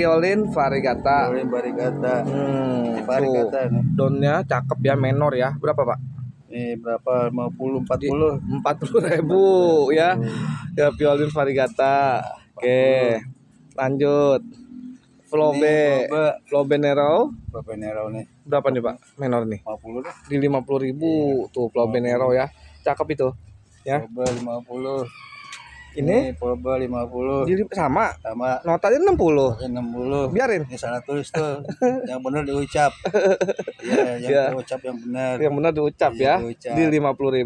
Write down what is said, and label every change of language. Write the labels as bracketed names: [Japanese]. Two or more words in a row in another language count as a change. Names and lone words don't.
[Indonesian] violin variegata. Violin variegata. Variegata Tuh. nih. Daunnya cakep ya, menor ya. Berapa, Pak? Ini berapa? 50 40. 40.000 ya. Ya, violin variegata. Oke. Lanjut. Flobe Nero. Flobe Nero nih. Berapa nih, Pak? Menor nih. 50 deh. Di 50.000 tuh Flobe Nero ya. Cakep itu. Ya. Flobe 50. Ini Flobe 50. sama. Sama Notanya 60. 60. Biarin. Ini salah tulis tuh. Yang benar diucap. Iya, yang Ya. diucap yang benar. Yang benar diucap Iya, ya. diucap. Di 50.000.